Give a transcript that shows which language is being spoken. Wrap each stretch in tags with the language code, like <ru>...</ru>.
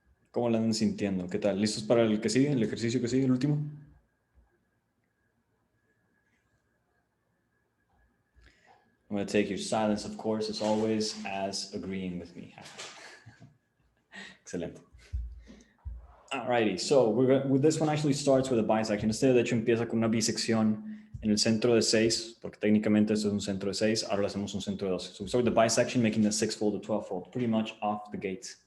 <es>¿Cómo la andan sintiendo? ¿Qué tal? ¿Listos para el que sigue? ¿El ejercicio que sigue, el último?</es> <en>I'm going to take your silence, of course, as always, as agreeing with me. Excelente. Alrighty, so this one actually starts with a bisection.</en> <es>Este de hecho empieza con una bisección en el centro de 6, porque técnicamente esto es un centro de 6, ahora le hacemos un centro de 12.</es> <en>So we start with the bisection, making the 6-fold or 12-fold, pretty much off the gate.</en>